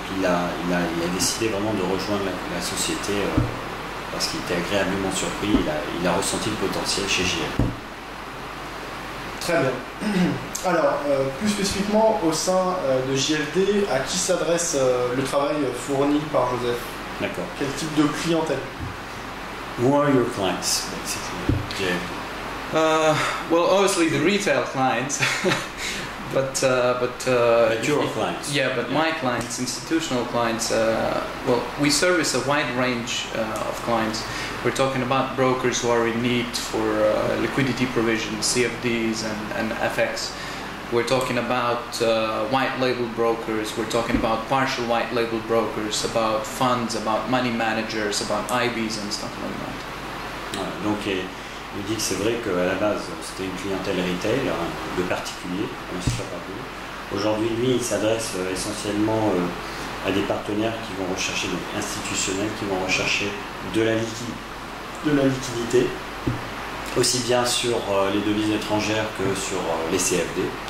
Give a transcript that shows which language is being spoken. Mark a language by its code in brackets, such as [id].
[fr] Il a décidé vraiment de rejoindre la société parce qu'il était agréablement surpris, il a ressenti le potentiel chez JL. Très bien. Alors, plus spécifiquement, au sein de JFD, à qui s'adresse le travail fourni par Joseph? D'accord. Quel type de clientèle? [en] Who are your clients, basically, JFD? Well, obviously the retail clients, but your clients. Yeah, but my clients, institutional clients. Well, we service a wide range of clients. We're talking about brokers who are in need for liquidity provision, CFDs and FX. We're talking about white label brokers. We're talking about partial white label brokers, about funds, about money managers, about IBs and stuff like that. [fr] Voilà, donc il dit que c'est vrai qu'à la base c'était une clientèle retail, de particuliers, aujourd'hui lui il s'adresse essentiellement à des partenaires qui vont rechercher, donc institutionnels, qui vont rechercher de la liquidité, aussi bien sur les devises étrangères que sur les CFD.